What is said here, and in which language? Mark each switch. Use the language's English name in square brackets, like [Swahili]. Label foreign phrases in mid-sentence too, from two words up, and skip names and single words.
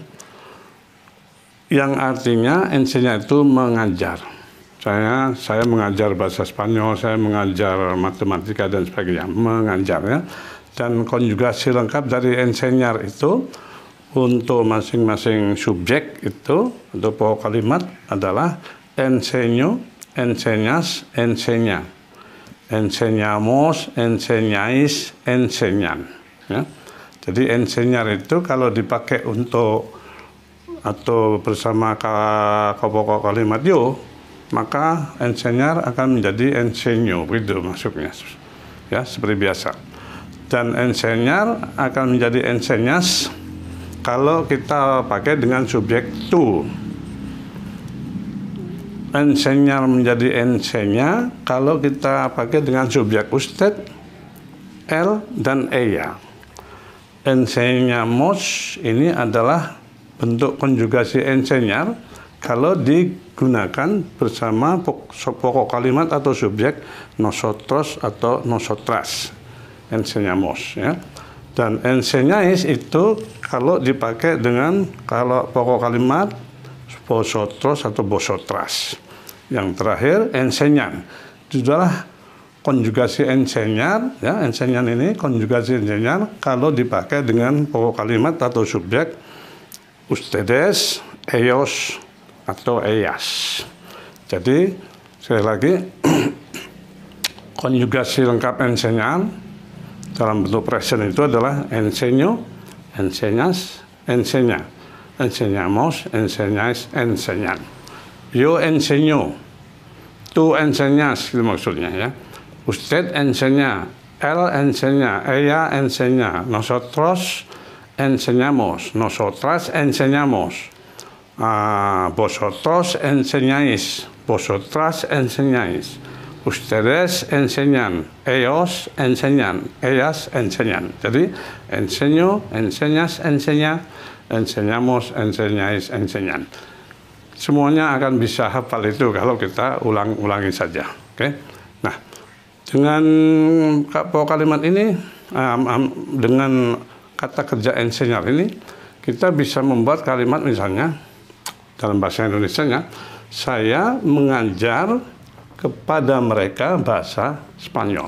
[Indonesian] Yang artinya enseñar itu mengajar. Saya mengajar bahasa Spanyol, saya mengajar matematika dan sebagainya, mengajar ya. Dan konjugasi lengkap dari enseñar itu untuk masing-masing subjek itu untuk pokok kalimat adalah [Spanish] enseño, enseñas, enseña, enseñamos, enseñáis, enseñan. [Indonesian] Ya. Jadi enseñar itu kalau dipakai untuk atau bersama pokok kalimat yo, maka enseñar akan menjadi enseño, begitu masuknya ya, seperti biasa. Dan enseñar akan menjadi enseñas kalau kita pakai dengan subjek tu. Enseñar menjadi enseña kalau kita pakai dengan subjek [Spanish] usted, él [Indonesian] dan ella. Enseñamos ini adalah bentuk konjugasi enseñar kalau digunakan bersama pokok kalimat atau subjek nosotros atau nosotras. Enseñamos ya. Dan enseñáis itu kalau dipakai dengan kalau pokok kalimat vosotros atau vosotras. Yang terakhir enseñan. Itu adalah konjugasi enseñar ya, enseñan ini konjugasi enseñar kalau dipakai dengan pokok kalimat atau subjek [Spanish] ustedes, ellos, [Indonesian] atau ellas. Jadi, sekali lagi, konjugasi lengkap enseñar dalam bentuk present itu adalah [Spanish] enseño, enseñas, enseña, enseñamos, enseñáis, enseñan. Yo enseño, tú enseñas, [Indonesian] itu maksudnya ya. [Spanish] Usted enseña, él enseña, ella enseña, nosotros enseñamos, nosotras enseñamos, vosotros enseñáis, vosotras enseñáis, ustedes enseñan, ellos enseñan, ellas enseñan. Jadi, enseño, enseñas, enseña, enseñamos, enseñáis, enseñan. [Indonesian] Semuanya akan bisa hafal itu kalau kita ulang-ulangi saja. Oke? Nah, dengan kalimat ini, dengan kata kerja enseñar ini, kita bisa membuat kalimat misalnya dalam bahasa Indonesianya, saya mengajar kepada mereka bahasa Spanyol.